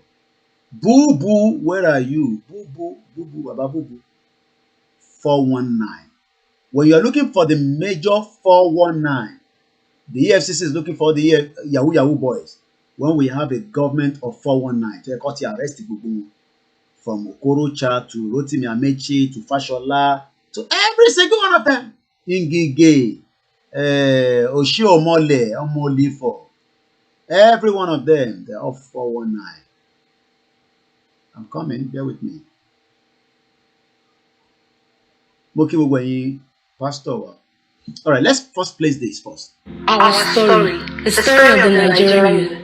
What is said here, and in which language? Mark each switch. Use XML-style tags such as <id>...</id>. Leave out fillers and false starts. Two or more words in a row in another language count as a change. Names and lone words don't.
<en>Bubu, where are you? Bubu, Bubu, Baba Bubu. 419. When you're looking for the major 419, the EFCC is looking for the Yahoo boys. When we have a government of 419, they got arrested from Okorocha to Rotimi Amechi to Fashola to every single one of them. Ingige, Oshiomole, Omolifo, every one of them, they're all 419. I'm coming, bear with me. Pastor. All right, let's first place this first. Our story, the story of the Nigerian youth.</en>